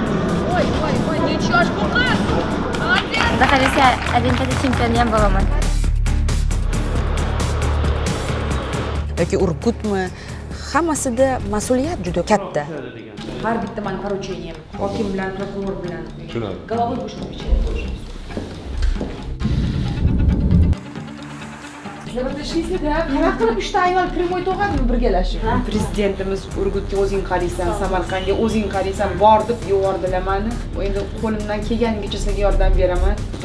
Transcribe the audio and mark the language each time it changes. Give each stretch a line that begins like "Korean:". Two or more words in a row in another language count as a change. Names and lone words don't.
Uzbek: Xudo xolasa Olimpiyada chempioni ham bo'laman. Yoki Urgutmi? Hammasida mas'uliyat juda katta. Har bitta men поручением hokim bilan, prokuror bilan.
Russian: Головой будешь отвечать.
Uzbek: Nima qilib 3 ta ayol primoy to'g'adimi birgalashib? Prezidentimiz Urgutga o'zing qaraysan, Samarqandga o'zing qaraysan, bor deb yubordilar meni. Endi qo'limdan kelganicha sizga yordam beraman.